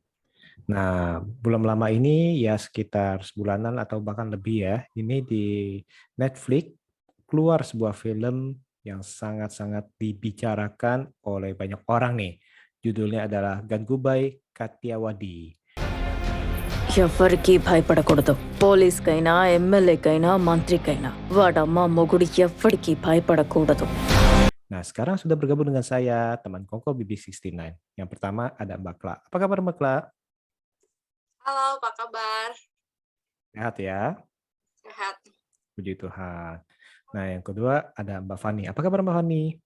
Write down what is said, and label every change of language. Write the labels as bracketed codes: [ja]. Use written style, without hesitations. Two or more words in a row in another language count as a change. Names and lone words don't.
[id] Nah, belum lama ini ya sekitar sebulanan atau bahkan lebih ya, ini di Netflix keluar sebuah film yang sangat-sangat dibicarakan oleh banyak orang nih. Judulnya adalah Gangubai Kathiawadi. [te] ఎవరికి భయపడకూడదు పోలీస్కైనా ఎమ్మెల్యేకైనా మంత్రికైనా వాడమ్మ మొగుడు ఎవ్వడికి భయపడకూడదు. [id] Nah, sekarang sudah bergabung dengan saya, teman Kongko BB69. Yang pertama ada Mbak Kla. Apa kabar Mbak Kla? Halo, apa kabar? Sehat ya? Sehat. Puji Tuhan. Nah, yang kedua ada Mbak Fani. Apa kabar Mbak Fani?